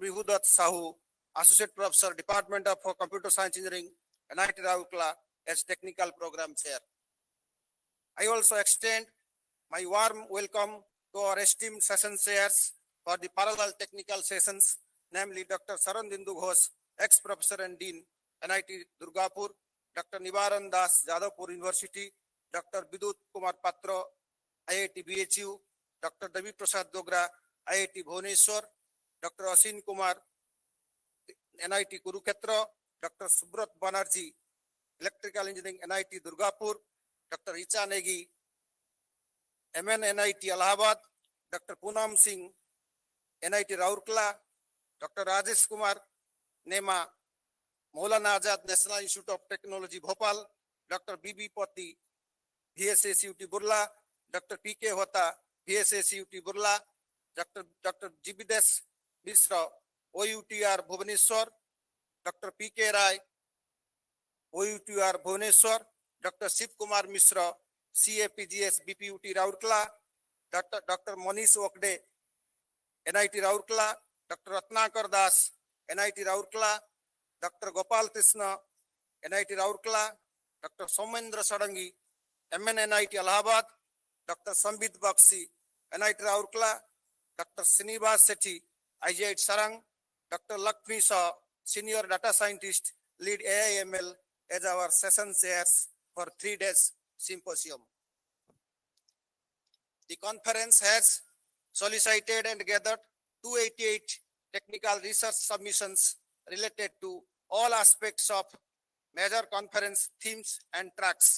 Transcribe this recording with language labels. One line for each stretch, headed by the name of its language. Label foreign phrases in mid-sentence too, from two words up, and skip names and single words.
English: Vibhudat Sahu, Associate Professor, Department of Computer Science Engineering, NIT Rourkela, as Technical Program Chair. I also extend my warm welcome to our esteemed session chairs for the parallel technical sessions, namely Dr. Sarandindu Ghosh, ex-professor and dean, NIT Durgapur, Dr. Nivaran Das, Jadavpur University, Dr. Bidut Kumar Patra, IIT BHU, Dr. Devi Prasad Dogra, IIT Bhubaneswar, Dr. Asin Kumar, NIT Kurukshetra, Dr. Subrat Banerjee, Electrical Engineering, NIT Durgapur, Dr. Richa Negi, MNNIT Allahabad, Dr. Poonam Singh, NIT Rourkela, Dr. Rajesh Kumar, NEMA, Maulana Azad National Institute of Technology, Bhopal, Dr. BB Poti, VSACUT Burla, Dr. PK Hota, VSACUT Burla, Dr. Jibides Misra, OUTR Bhubaneswar, Dr. PK Rai, OUTR Bhubaneswar, Dr. Shiv Kumar Misra, CAPGS BPUT Rourkela, Dr. Monish Okde, NIT Rourkela, Dr. Ratnakar Das, NIT Rourkela, Dr. Gopal Krishna, NIT Rourkela, Dr. Somendra Sarangi, MNNIT Allahabad, Dr. Sambit Bakshi, NIT Rourkela, Dr. Srinivas Sethi, IGIT Sarang, Dr. Lakshmi Shah, Senior Data Scientist, Lead AIML, as our session chairs for 3 days symposium. The conference has solicited and gathered 288 technical research submissions related to all aspects of major conference themes and tracks.